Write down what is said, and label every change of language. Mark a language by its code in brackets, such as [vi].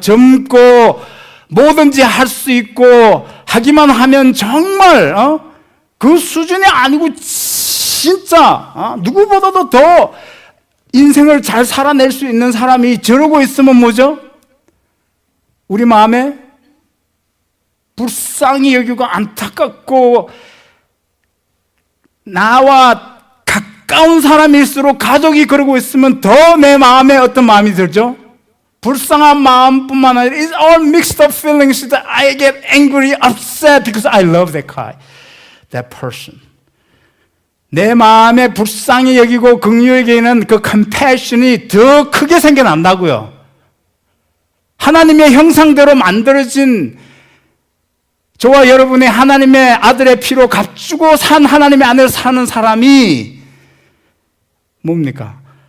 [ko] 젊고 뭐든지 할 수 있고 하기만 하면 정말 그 수준이 아니고 진짜 누구보다도 더 인생을 잘 살아낼 수 있는 사람이 저러고 있으면 뭐죠? 우리 마음에 불쌍히 여기고 안타깝고, 나와 가까운 사람일수록 가족이 그러고 있으면 더 내 마음에 어떤 마음이 들죠? 불쌍한 마음뿐만 아니라 [en] it's all mixed up feelings that I get angry, upset because I love that guy, that person. [ko] 내 마음에 불쌍히 여기고 긍휼히 여기는 그 compassion이 더 크게 생겨난다고요. 하나님의 형상대로 만들어진 저와 여러분이 하나님의 아들의 피로 값주고 산 하나님의 아내를 사는 사람이 뭡니까?